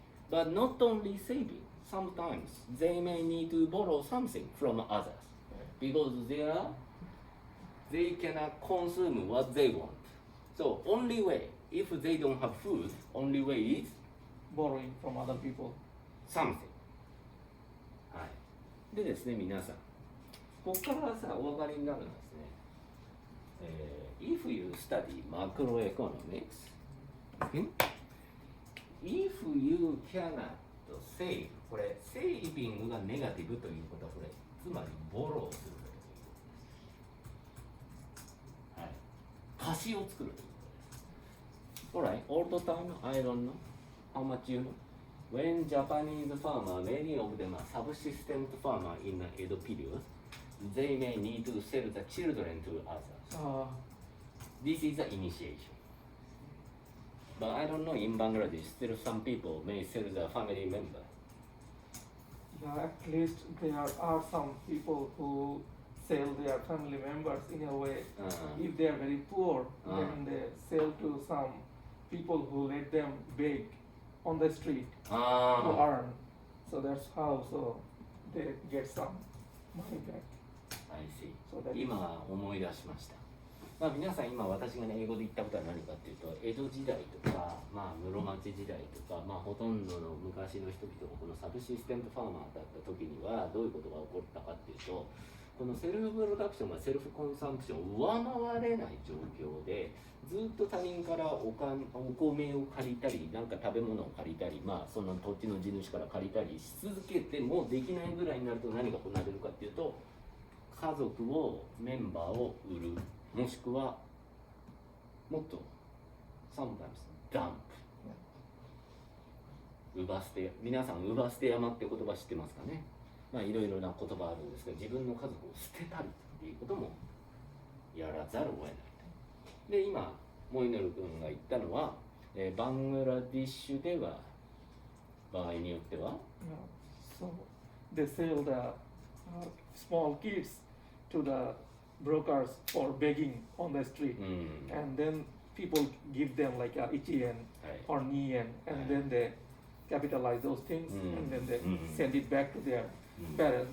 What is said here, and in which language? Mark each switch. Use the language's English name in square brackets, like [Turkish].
[English] But not only saving. Sometimes they may need to borrow something from others because they cannot consume what they want. So only way, if they don't have food, only way is Borrowing from other people. something. [Japanese] はい。でですね、皆さん、ここからさ、お分かりになるのはですね、 [English] if you study macroeconomics, if you cannot save, [Japanese] これ、セービングがネガティブということは、これ、つまりボロをするということです。はい。貸しを作るということです。 [English] Alright, all the time, I don't know how much you know. When Japanese farmer, many of them are subsistent farmer in the Edo period, they may need to sell the children to others. This is the initiation. But I don't know, in Bangladesh, still some people may sell the family member. Yeah, at least there are some people who sell their family members in a way. If they are very poor, then they sell to some people who let them beg on the street to earn. So that's how they get some money back. I see. So that [Japanese] 今思い出しました。まあ、皆さん今私がね英語で言ったことは何かっていうと江戸時代とか、まあ、室町時代とか、まあ、ほとんどの昔の人々がこのサブシステムファーマーだった時にはどういうことが起こったかっていうとこのセルフプロダクションがセルフコンサンプションを上回れない状況でずっと他人からお米を借りたりなんか食べ物を借りたり、まあ、その土地の地主から借りたりし続けてもできないぐらいになると何が行われるかっていうと家族をメンバーを売るもしくはもっと [English] sometimes dump [Japanese] 奪捨て皆さん奪捨て山って言葉知ってますかねまあいろいろな言葉あるんですけど自分の家族を捨てたりっていうこともやらざるを得ないで今モイネル君が言ったのは、バングラディッシュでは場合によっては [English] So they sell the small kids to the brokers for begging on the street, and then people give them like a 1 yen or 2 yen, and then they capitalize those things, and then they send it back to their parents.